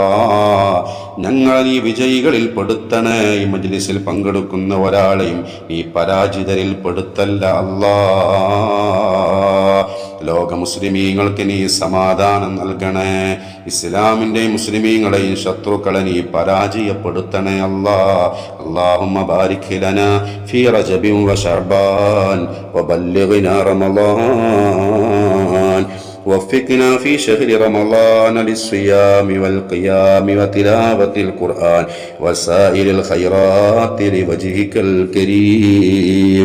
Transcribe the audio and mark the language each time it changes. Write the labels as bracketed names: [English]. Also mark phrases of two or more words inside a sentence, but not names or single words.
[Malayalam] ഞങ്ങളെ നീ വിജയികളിൽ പെടുത്തണേ. ഈ മജ്ലിസിൽ പങ്കെടുക്കുന്ന ഒരാളെയും നീ പരാജിതരിൽ പെടുത്തല്ല അല്ലാ. ലോക മുസ്ലിമീങ്ങൾക്ക് നീ സമാധാനം നൽകണേ. ഇസ്ലാമിന്റെയും മുസ്ലിമീങ്ങളെയും ശത്രുക്കളെ നീ പരാജയപ്പെടുത്തണേ അല്ലാ. [Arabic] اللهم بارك لنا في رجب وشعبان وبلغنا رمضان وفقنا في شهر رمضان للصيام والقيام وتلاوة القرآن وسائر الخيرات لوجهك الكريم.